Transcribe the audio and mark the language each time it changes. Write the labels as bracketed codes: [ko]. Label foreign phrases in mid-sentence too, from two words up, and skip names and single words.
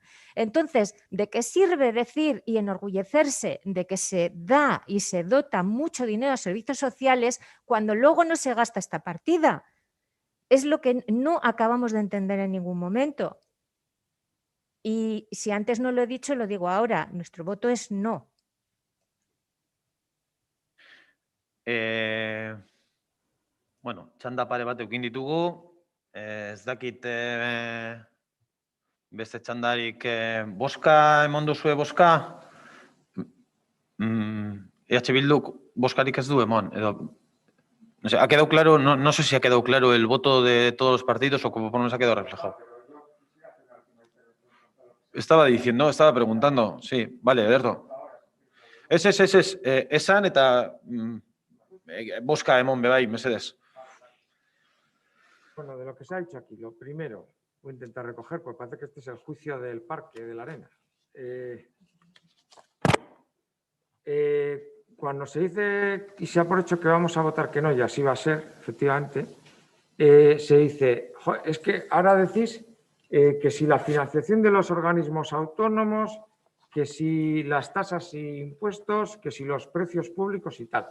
[es] Entonces, ¿de qué sirve decir y enorgullecerse de que se da y se dota mucho dinero a servicios sociales cuando luego no se gasta esta partida? es lo que no acabamos de entender en ningún momento. Y si antes no lo he dicho, lo digo ahora, nuestro voto es no. [eu] Bueno, txanda pare bat eukin ditugu, ez dakit beste txandarik boska emon duzue boska? EH Bilduk boskarik ez du emon, edo... [es] No sé, ¿ha quedado claro? No sé si ha quedado claro el voto de todos los partidos o como por lo menos ha quedado reflejado. Estaba preguntando, sí, vale, [eu] Ederto. Esan eta boska emon bebai, mesedez. [es] Bueno, de lo que se ha dicho aquí, lo primero, voy a intentar recoger, porque parece que este es el juicio del Parque de la Arena. Cuando se dice y se ha por hecho que vamos a votar que no, y así va a ser, efectivamente, se dice, es que ahora decís que si la financiación de los organismos autónomos, que si las tasas e impuestos, que si los precios públicos y tal.